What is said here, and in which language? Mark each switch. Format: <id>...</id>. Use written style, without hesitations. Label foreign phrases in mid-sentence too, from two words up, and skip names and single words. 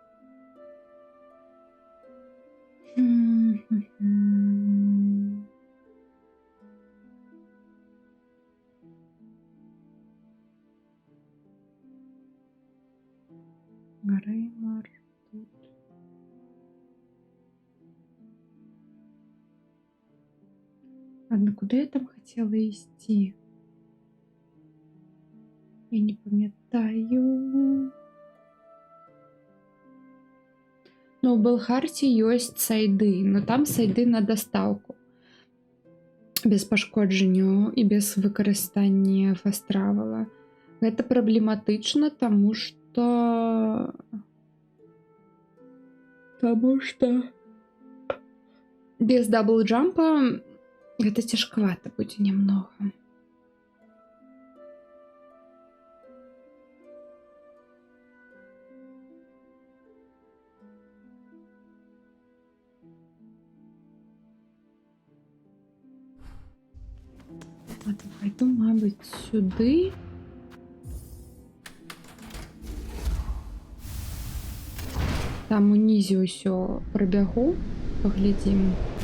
<uk>Греймар тут. Ладно, куди я там хотіла йти? Я не пам'ятаю. Ну,</uk> <be>у Белхарті ёсць сайды, но там сайды на доставку. Без пашкоджання і без выкарыстання фастравала. Гэта праблематычна, таму што без даблджампа гэта цяжкавата будзе немного.</be> <ru>Ладно, пойду,</ru> <uk>мабуть, сюди.</uk> <be>Там унізе ўсё прабягу, паглядзім.</be>